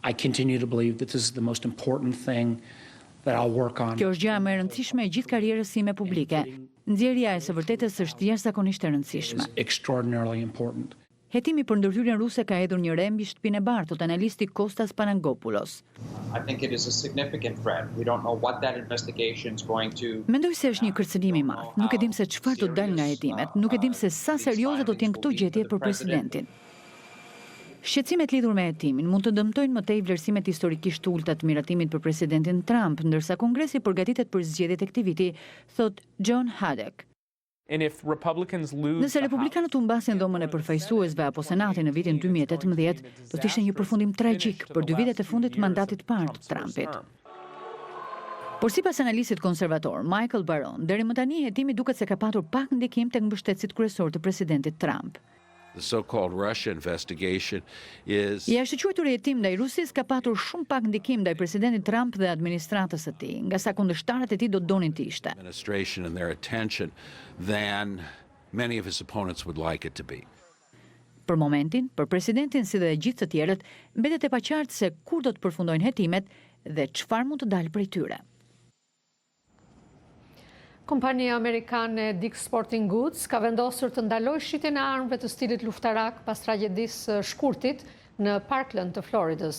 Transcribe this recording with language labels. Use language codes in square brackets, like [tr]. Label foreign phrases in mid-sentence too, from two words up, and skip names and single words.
[sq] Kjo është gjëja më e rëndësishme e gjithë karrierës sime publike. Nxjerrja e së vërtetës është jashtëzakonisht e rëndësishme. Hetimi për ndërhyrjen ruse ka hedhur një re mbi shtëpinë e bardhë, thot analisti Kostas Panagopoulos. [en] I think it is a significant threat. We don't know what that investigation is going to. [sq] Mendoj se është një kërcënim i madh. Nuk e dim se çfarë do dalë nga hetimet, nuk e dim se sa serioze do të jenë këto gjetje për presidentin. Shqetësimet lidhur me hetimin mund të dëmtojnë më tej vlerësimet historikisht të ulta të miratimit për presidentin Trump, ndërsa Kongresi përgatitet për zgjedhjet e këtij viti, thot John Haddock. Nëse republikanët humbasin dhomën e përfaqësuesve apo senatin në vitin 2018, do të ishte një përfundim tragjik për 2 vitet e fundit të mandatit të parë të Trumpit. Por sipas analistit konservator Michael Baron, deri më tani hetimi duket se ka patur pak ndikim tek mbështetësit kryesor të presidentit Trump. [en] The so-called Russia investigation is... [sq] I ashtu quajtur hetim ndaj Rusisë ka patur shumë pak ndikim ndaj presidentit Trump dhe administratës së tij, nga sa kundërshtarët e tij do donin të ishte. [en] Administration and their attention than many of his opponents would like it to be. [sq] Për momentin, për presidentin si dhe gjithë të tjerët, mbetet e paqartë se kur do të përfundojnë hetimet dhe çfarë mund të dalë prej tyre. Kompania amerikane Dick's Sporting Goods ka vendosur të ndalojë shitjen e armëve të stilit luftarak pas tragjedisë së shkurtit në Parkland të Floridës.